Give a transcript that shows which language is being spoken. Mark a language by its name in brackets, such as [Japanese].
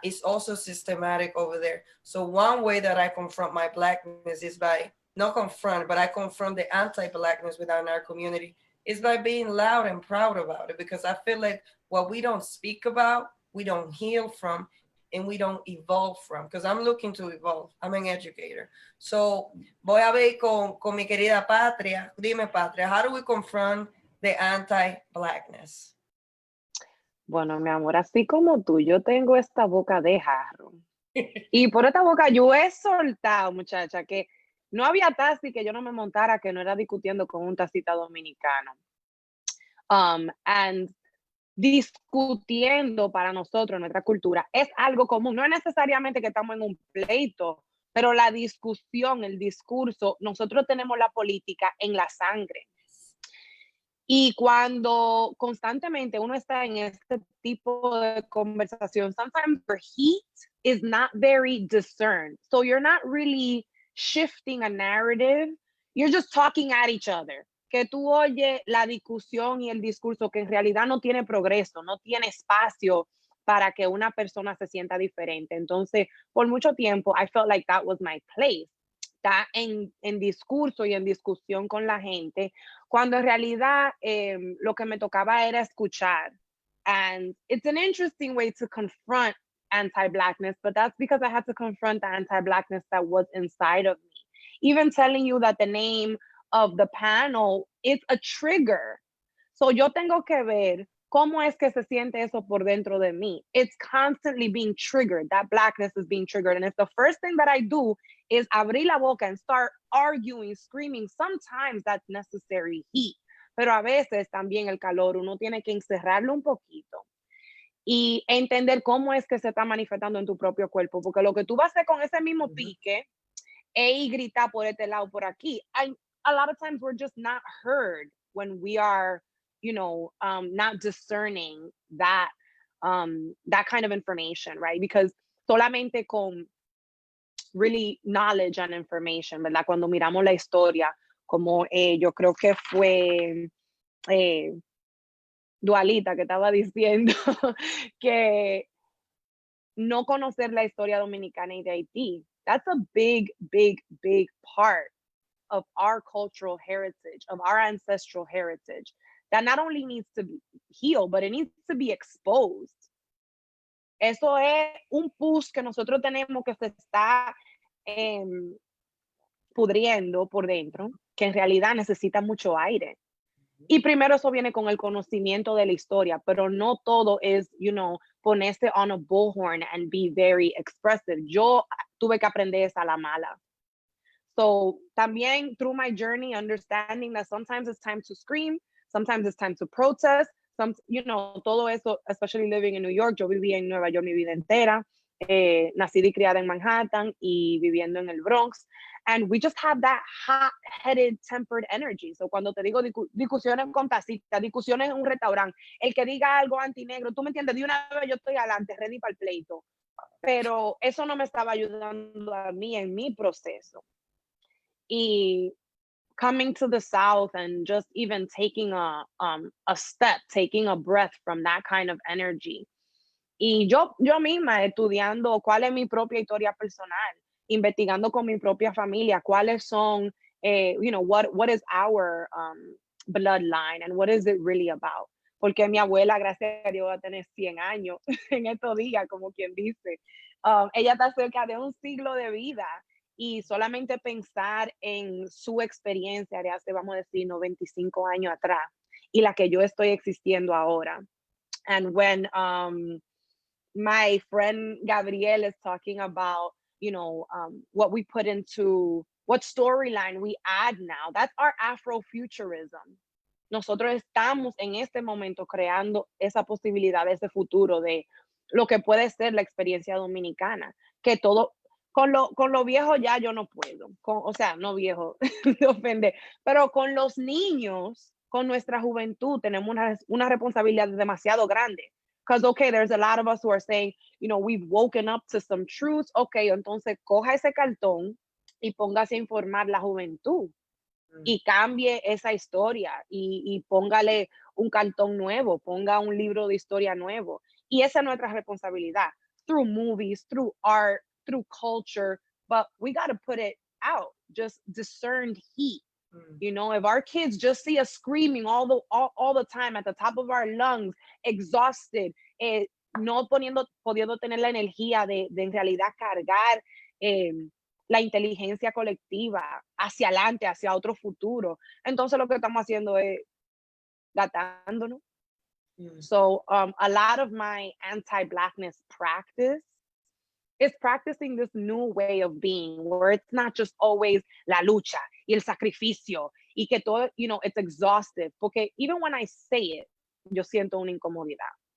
[English] It's also systematic over there. So one way that I confront my Blackness is by, not confront, but I confront the anti-Blackness within our community, is by being loud and proud about it, because I feel like what we don't speak about, we don't heal from, and we don't evolve from, because I'm looking to evolve. I'm an educator. So [Spanish] voy a ver con mi querida Patria. Dime, [English] Patria, how do we confront the anti-Blackness? [Spanish] Bueno, mi amor, así como tú, yo tengo esta boca de jarro. Y por esta boca yo he soltado, muchacha, que no había taxi que yo no me montara que no era discutiendo con un taxista dominicano. And discutiendo para nosotros, nuestra cultura, es algo común. No es necesariamente que estamos en un pleito, pero la discusión, el discurso, nosotros tenemos la política en la sangre. Y cuando constantemente uno está en este tipo de conversación, [English] sometimes your heat is not very discerned. So you're not really shifting a narrative. You're just talking at each other. [Spanish] Que tú oyes la discusión y el discurso que en realidad no tiene progreso, no tiene espacio para que una persona se sienta diferente. Entonces, por mucho tiempo, [English] I felt like that was my place. [Spanish] Está en discurso y en discusión con la gente, cuando en realidad lo que me tocaba era escuchar. [English] And it's an interesting way to confront anti-Blackness, but that's because I had to confront the anti-Blackness that was inside of me. Even telling you that the name of the panel is a trigger. [Spanish] So yo tengo que ver cómo es que se siente eso por dentro de mí. [English] It's constantly being triggered. That Blackness is being triggered. And if the first thing that I do is [Spanish] abrir la boca [English] and start arguing, screaming, sometimes that's necessary heat. [Spanish] Pero a veces también el calor, uno tiene que encerrarlo un poquito y entender cómo es que se está manifestando en tu propio cuerpo. Porque lo que tú vas a hacer con ese mismo pique es gritar por este lado, por aquí. [English] A lot of times we're just not heard when we are, you know, not discerning that kind of information, right? Because [Spanish] solamente con [English] really knowledge and information, ¿verdad? [Spanish] Cuando miramos la historia, como yo creo que fue Dualita que estaba diciendo que no conocer la historia dominicana y de Haití, [English] that's a big, big, big part of our cultural heritage, of our ancestral heritage, that not only needs to be healed, but it needs to be exposed. [Spanish] Eso es un pus que nosotros tenemos que se está pudriendo por dentro, que en realidad necesita mucho aire. Y primero eso viene con el conocimiento de la historia, pero no todo es, ponerse [English] on a bullhorn and be very expressive. [Spanish] Yo tuve que aprender esa a la mala. [English] So también through my journey, understanding that sometimes it's time to scream, sometimes it's time to protest, [Spanish] todo eso, [English] especially living in New York. [Spanish] Yo viví en Nueva York mi vida entera, nacida y criada en Manhattan y viviendo en el Bronx. [English] And we just have that hot-headed, tempered energy. [Spanish] So cuando te digo discusiones con tacitas, discusiones en un restaurante, el que diga algo antinegro, tú me entiendes, de una vez yo estoy adelante, ready para el pleito. Pero eso no me estaba ayudando a mí en mi proceso. [English] Y coming to the South and just even taking a step, taking a breath from that kind of energy. [Spanish] Y yo misma estudiando cuál es mi propia historia personal, investigando con mi propia familia, cuáles son, [English] what is our bloodline and what is it really about. [Spanish] Porque mi abuela, gracias a Dios, va a tener 100 años en estos días, como quien dice. Ella está cerca de un siglo de vida. Y solamente pensar en su experiencia de hace, vamos a decir, 95 años atrás y la que yo estoy existiendo ahora. [English] And when my friend Gabriel is talking about, what we put into, what storyline we add now, that's our Afrofuturism. [Spanish] Nosotros estamos en este momento creando esa posibilidad, ese futuro de lo que puede ser la experiencia dominicana, que todo... Con lo viejo ya yo no puedo, no viejo, de ofender, pero con los niños, con nuestra juventud, tenemos una responsabilidad demasiado grande. [English] Because, okay, there's a lot of us who are saying, we've woken up to some truths. [Spanish] Okay, entonces coja ese cartón y póngase a informar la juventud y cambie esa historia y póngale un cartón nuevo, ponga un libro de historia nuevo. Y esa es nuestra responsabilidad, [English] through movies, through art, through culture, but we got to put it out, just discerned heat. If our kids just see us screaming all the time at the top of our lungs, exhausted, [Spanish] no pudiendo tener la energía de en realidad cargar la inteligencia colectiva hacia adelante, hacia otro futuro. Entonces lo que estamos haciendo es gatándonos. [English] So a lot of my anti-Blackness practice is practicing this new way of being where it's not just always [Spanish] la lucha y el sacrificio y que todo, [English] it's exhaustive. [Spanish] Porque [English] even when I say it, [Spanish] yo siento una incomodidad.